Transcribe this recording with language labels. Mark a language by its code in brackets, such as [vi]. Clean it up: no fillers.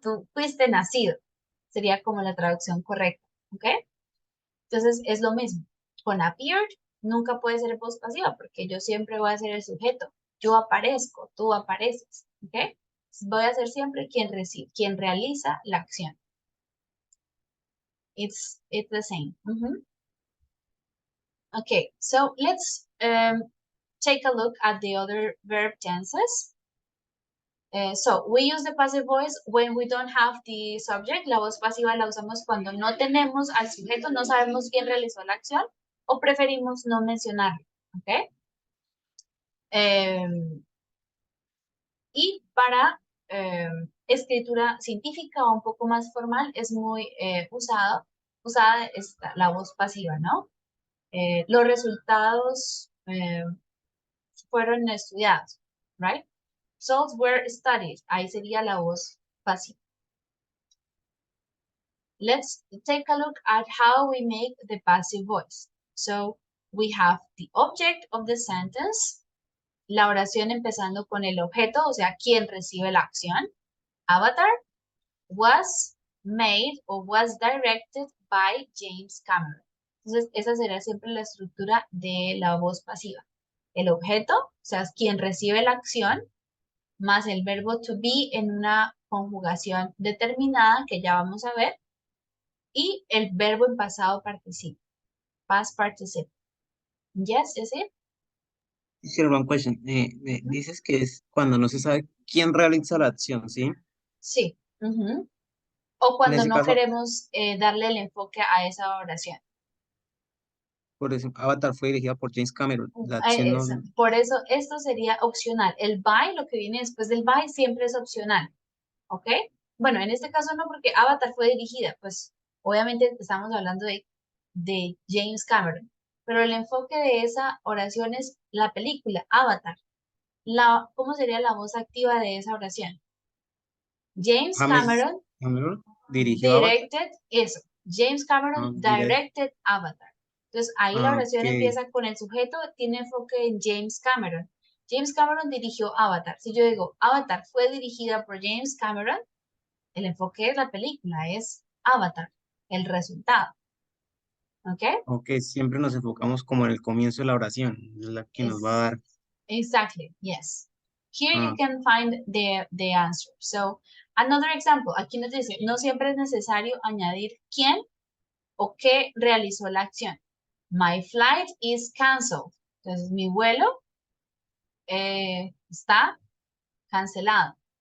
[es] Tú fuiste nacido. Sería como la traducción correcta, ¿ok? Entonces es lo mismo. Con appeared nunca puede ser voz pasiva porque yo siempre voy a ser el sujeto. Yo aparezco, tú apareces, ¿ok? Voy a ser siempre quien recibe, quien realiza la acción. [en] It's the same. Okay, so let's take a look at the other verb tenses. So we use the passive voice when we don't have the subject. [es] La voz pasiva la usamos cuando no tenemos al sujeto, no sabemos quién realizó la acción o preferimos no mencionarlo. ¿Ok? Y para escritura científica o un poco más formal es muy usada la voz pasiva, ¿no? Los resultados fueron estudiados, right? [en] Results were studied. [es] Ahí sería la voz pasiva. [en] Let's take a look at how we make the passive voice. So we have the object of the sentence, [es] la oración empezando con el objeto, o sea, quien recibe la acción. [en] Avatar was made or was directed by James Cameron. [es] Entonces, esa será siempre la estructura de la voz pasiva. El objeto, o sea, quien recibe la acción, más el verbo to be en una conjugación determinada que ya vamos a ver, y el verbo en pasado participo, past participle. [en] Yes, is it? Here, one question. [es] Dices que es cuando no se sabe quién realiza la acción, ¿sí? Sí. O cuando En ese no caso, queremos darle el enfoque a esa oración. por ejemplo, Avatar fue dirigida por James Cameron. La acción no... Por eso esto sería opcional. El by, lo que viene después del by, siempre es opcional. ¿Ok? Bueno, en este caso no, porque Avatar fue dirigida, pues obviamente estamos hablando de James Cameron. Pero el enfoque de esa oración es la película, Avatar. ¿Cómo sería la voz activa de esa oración? James Cameron dirigió [en] directed eso. James Cameron directed Avatar. [es] Entonces ahí la oración empieza con el sujeto, tiene enfoque en James Cameron. James Cameron dirigió Avatar. Si yo digo Avatar fue dirigida por James Cameron, el enfoque de la película es Avatar, el resultado. ¿Ok? Ok, siempre nos enfocamos como en el comienzo de la oración, es la que nos va a dar. [en] Exactly, yes. Here you can find the answer. So, another example, [es] aquí nos dice, no siempre es necesario añadir quién o qué realizó la acción. [en] My flight is canceled. [es] Entonces, mi vuelo está cancelado.